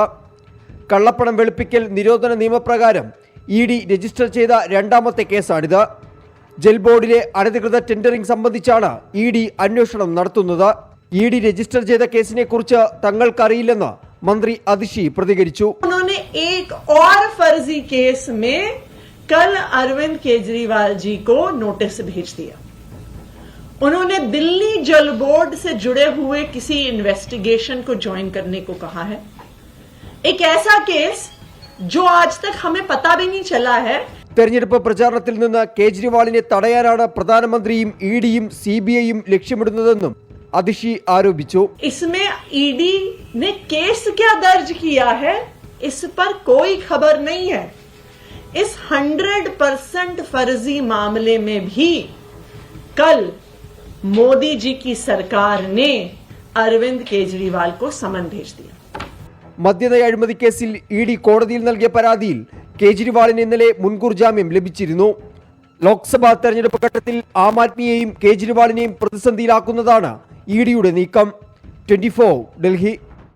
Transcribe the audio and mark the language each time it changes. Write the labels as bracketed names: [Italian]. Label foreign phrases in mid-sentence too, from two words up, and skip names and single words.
[Malayalam] കള്ളപ്പണം വെളുപ്പിക്കൽ നിരോധന നിയമപ്രകാരം ഇ ഡി രജിസ്റ്റർ ചെയ്ത രണ്ടാമത്തെ കേസാണിത്. ജൽ ബോർഡിലെ അനധികൃത ടെൻഡറിംഗ് സംബന്ധിച്ചാണ് ഇ ഡി അന്വേഷണം നടത്തുന്നത്. ഇ ഡി രജിസ്റ്റർ ചെയ്ത കേസിനെ കുറിച്ച് തങ്ങൾക്കറിയില്ലെന്ന് मंत्री അതിഷി പ്രതികരിച്ചു. [Hindi] उन्होंने एक और फर्जी केस में कल अरविंद केजरीवाल जी को नोटिस भेज दिया. उन्होंने दिल्ली जल बोर्ड से जुड़े हुए किसी इन्वेस्टिगेशन को ज्वाइन करने को कहा है. एक ऐसा केस जो आज तक हमें पता भी नहीं चला है. [Malayalam] തെരഞ്ഞെടുപ്പ് പ്രചാരണത്തിൽ നിന്ന് കേജ്രിവാളിനെ തടയാനാണ് പ്രധാനമന്ത്രിയും ഇ ഡിയും സിബിഐയും ലക്ഷ്യമിടുന്നതെന്നും അതിഷി ആരോപിച്ചു. [Hindi] इसमें ईडी ने केस क्या दर्ज किया है इस पर कोई खबर नहीं है. इस 100% फर्जी मामले में भी कल मोदी जी की सरकार ने अरविंद केजरीवाल को समन भेज दिया. [Malayalam] മദ്യനയ അഴിമതി കേസിൽ ഇ ഡി കോടതിയിൽ നൽകിയ പരാതിയിൽ കേജ്രിവാളിന് ഇന്നലെ മുൻകൂർ ജാമ്യം ലഭിച്ചിരുന്നു. ലോക്സഭാ തെരഞ്ഞെടുപ്പ് ഘട്ടത്തിൽ ആം ആദ്മിയെയും കേജ്രിവാളിനെയും പ്രതിസന്ധിയിലാക്കുന്നതാണ് ഇ ഡിയുടെ നീക്കം. 24 ഡൽഹി.